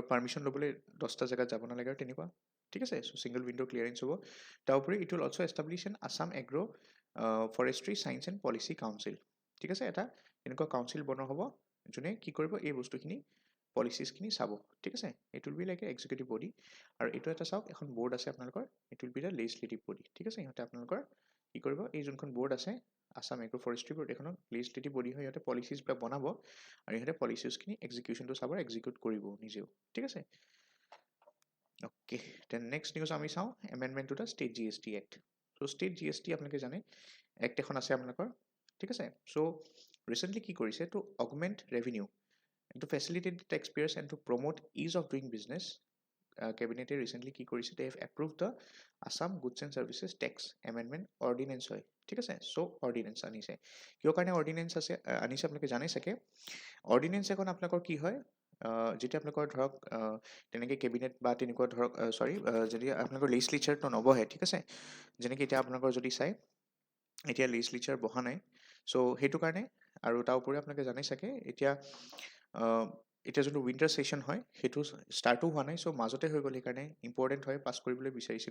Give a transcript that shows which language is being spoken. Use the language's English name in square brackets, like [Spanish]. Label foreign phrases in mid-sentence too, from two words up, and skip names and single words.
[Assamese] পাৰ্মিশ্যন ল'বলৈ 10টা জেগাত যাব নালাগে আৰু তেনেকুৱা ঠিক আছে চ' [English] single window clearance [Assamese] হ'ব তাৰ উপৰি [English] it will also establish an Assam agro' forestry science and policy council [Assamese] ঠিক আছে এটা এনেকুৱা কাউন্সিল বনোৱা হ'ব যোনে কি কৰিব এই বস্তুখিনি পলিচিছখিনি চাব ঠিক আছে [English] it will be like a executive body [Assamese] আৰু এইটো এটা চাওক এখন বৰ্ড আছে আপোনালোকৰ [English] it will be the legislative body [Assamese] ঠিক আছে ইহঁতে আপোনালোকৰ কি কৰিব এই যোনখন বৰ্ড আছে আসাম এগ্ৰ ফৰেষ্ট্ৰি বৰ্ড এখনক [English] legislative body [Assamese] হয় ইহঁতে পলিচিছবিলাক বনাব আৰু ইহঁতে পলিচিছখিনি এক্সিকিউশ্যনটো চাব এক্সিকিউট কৰিব নিজেও ঠিক আছে [English] ok then next news [Assamese] আমি চাওঁ [English] amendment to the state GST act so state GST [Assamese] আপোনালোকে জানে এক্ট এখন আছে আপোনালোকৰ ঠিক আছে চ' ৰিচেণ্টলি কি কৰিছে [English] to augment revenue to facilitate the taxpayers and to promote ease of doing business cabinet recently [Assamese] কি কৰিছে [English] they have approved the Assam goods and services tax amendment ordinance [Assamese] হয় ঠিক আছে [English] so ordinance [Assamese] আনিছে কিয় কাৰণে ordinance আছে আনিছে আপোনালোকে জানে চাগে ordinance এখন আপোনালোকৰ কি হয় যেতিয়া আপোনালোকৰ ধৰক তেনেকৈ কেবিনেট বা তেনেকুৱা ধৰক চৰি যদি আপোনালোকৰ লেজিসলেচাৰটো নবহে ঠিক আছে যেনেকৈ এতিয়া আপোনালোকৰ যদি চাই এতিয়া লেজিসলেচাৰ বহা নাই চ' সেইটো কাৰণে আৰু তাৰ উপৰি আপোনালোকে জানে চাগে এতিয়া এতিয়া যোনটো [English] winter session [Assamese] হয় সেইটো ষ্টাৰ্টো হোৱা নাই চ' মাজতে হৈ গ'ল সেইকাৰণে ইম্পৰ্টেণ্ট হয় পাছ কৰিবলৈ বিচাৰিছে